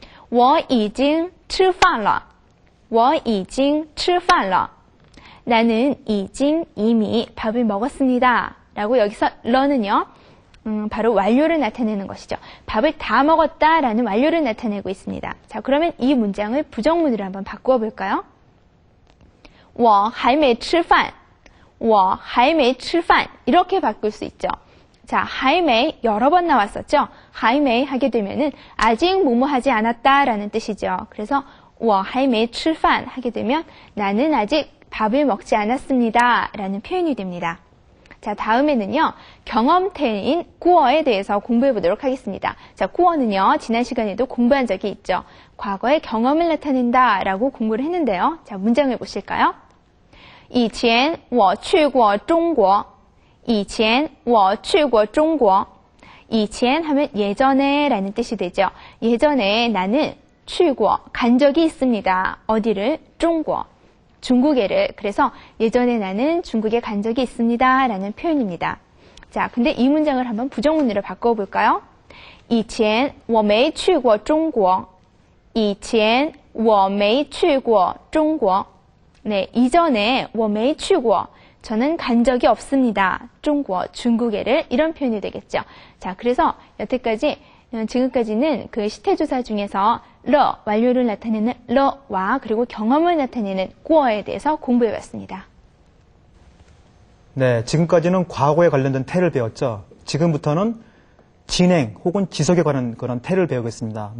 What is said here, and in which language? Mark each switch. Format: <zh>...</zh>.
<zh>我已经吃饭了我已经吃饭了</zh> <ko>나는 이미 밥을 먹었습니다 라고 여기서 러는요 바로 완료를 나타내는 것이죠. 밥을 다 먹었다라는 완료를 나타내고 있습니다. 자, 그러면 이 문장을 부정문으로 한번 바꾸어 볼까요?</ko> <zh>我还没吃饭我还没吃饭</zh> <ko>이렇게 바꿀 수 있죠. 자,</ko> <zh>还没</zh> <ko>여러 번 나왔었죠. 还没 하게 되면은 아직 뭐뭐 하지 않았다라는 뜻이죠. 그래서</ko> <zh>我还没吃饭</zh> <ko>하게 되면 나는 아직 밥을 먹지 않았습니다 라는 표현이 됩니다. 자, 다음에는요, 경험태인 구어에 대해서 공부해 보도록 하겠습니다. 자, 구어는요, 지난 시간에도 공부한 적이 있죠. 과거의 경험을 나타낸다 라고 공부를 했는데요. 자, 문장을 보실까요?</ko> <zh>以前我去过中国以前我去过中国以前</zh> <ko>하면 예전에 라는 뜻이 되죠. 예전에 나는</ko> <zh>去过</zh> <ko>간 적이 있습니다. 어디를? 중국. 중국에를. 그래서 예전에 나는 중국에 간 적이 있습니다 라는 표현입니다. 자, 근데 이 문장을 한번 부정문으로 바꿔볼까요?</ko> <zh>以前我没去过中国以前我没去过中国</zh> <ko>네, 이전에</ko> <zh>我没去过</zh> <ko>저는 간 적이 없습니다. 중국에를 이런 표현이 되겠죠. 자, 그래서 지금까지는 그 시태조사 중에서 러, 완료를 나타내는 러와 그리고 경험을 나타내는 꾸어에 대해서 공부해봤습니다. 네, 지금까지는 과거에 관련된 태를 배웠죠. 지금부터는 진행 혹은 지속에 관한 그런 태를 배우겠습니다.</ko>